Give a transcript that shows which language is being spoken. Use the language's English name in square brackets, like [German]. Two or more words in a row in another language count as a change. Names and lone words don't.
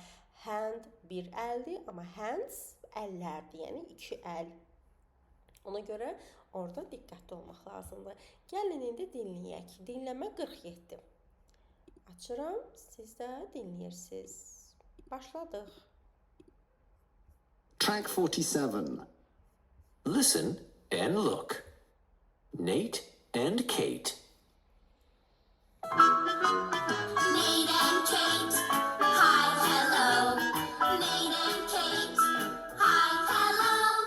[Azerbaijani] Hand bir əldir, amma hands əllərdir. Yəni 2 əl. Ona görə orada diqqətli olmaq lazımdır. Gəlin indi dinləyək. Dinləmə 47. Açıram, siz də dinləyirsiniz. Başladıq. [English] Track 47. Listen and look. Nate and Kate. Nate and Kate, hi, hello. Nate and Kate, hi, hello.